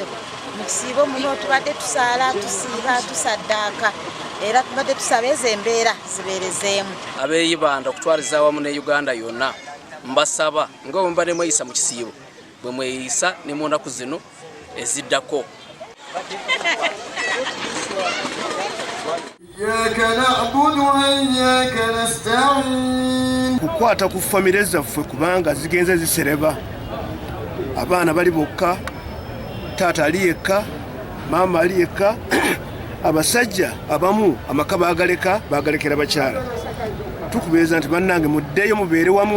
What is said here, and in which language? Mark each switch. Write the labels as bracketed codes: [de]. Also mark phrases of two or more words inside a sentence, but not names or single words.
[lg] Mu kisiibo muno tubadde tusaala, tusiiba, tusaddaaka, era tubadde tusaba ezo embeera zibeerezeemu. Abeeyibanda okutwaliza awamu ne Uganda yonna mbasaba nga bwe mubadde mweyisa mu kisiibo bwe mweyisa ne mu nnaku zino eziddako. [ar] إياك نعبد وإياك نستعين. [lg] Kukwata ku famire zaffe kubanga zigenze zisereba. Abaana bali bokka, taata ali yekka, maama ali yekka, abasajja abamu amaka bagalekera bakyala. Tukubeeza nti bannange muddeyo mubeere wamu.